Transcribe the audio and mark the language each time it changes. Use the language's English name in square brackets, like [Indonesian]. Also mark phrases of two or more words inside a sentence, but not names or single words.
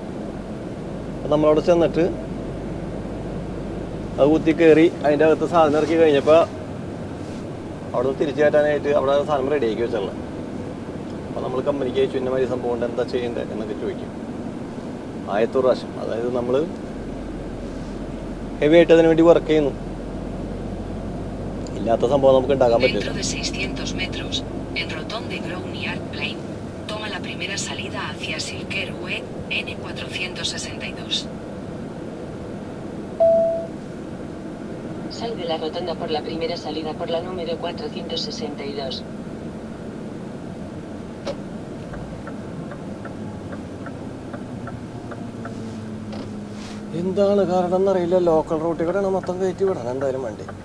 [Malayalam] അപ്പം നമ്മളവിടെ ചെന്നിട്ട് അത് കുത്തി കയറി അതിൻ്റെ അകത്ത് സാധനം ഇറക്കി കഴിഞ്ഞപ്പോൾ അവിടെ നിന്ന് തിരിച്ചു കയറ്റാനായിട്ട് അവിടെ സാധനം റെഡി ആക്കി വെച്ചുള്ളത്. അപ്പോൾ നമ്മൾ കമ്പനിക്ക് അയച്ചു ഇന്ന മാതിരി സംഭവം ഉണ്ട്, എന്താ ചെയ്യേണ്ടത് എന്നൊക്കെ ചോദിക്കും. ആദ്യത്തെ പ്രാവശ്യം, അതായത് നമ്മൾ ഹെവി ആയിട്ട് അതിനു വേണ്ടി വർക്ക് ചെയ്യുന്നു. ഇല്ലാത്ത സംഭവം നമുക്ക് ഉണ്ടാക്കാൻ പറ്റില്ല. [Spanish] Sal de la rotonda por la primera salida por la número 462. [Malayalam] എന്താണ് കാരണം എന്നറിയില്ല. [English] local routeിൽ [Malayalam] കൂടെയാണ് മൊത്തം കയറ്റി വിടണം എന്തായാലും വണ്ടി.